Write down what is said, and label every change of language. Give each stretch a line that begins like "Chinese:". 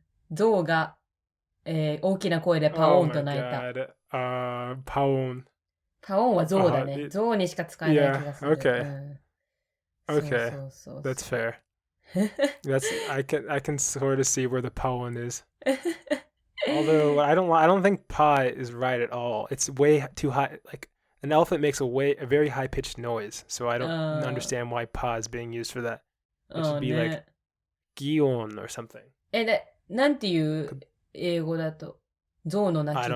Japanese: 象が、大きな声でパオーンと鳴いた。
English: Oh my God. パオーン。
Japanese: パオーンは象だね。象にしか使えない気がする。
English: Yeah, okay.
Japanese: そう。
English: That's fair. I can sort of see where the paon is. Although I don't think pa is right at all. It's way too high. Like an elephant makes a very high pitched noise, so I don't understand why pa is being used for that. It should be like gion or something.
Japanese: なんていう英語だと象の鳴き声。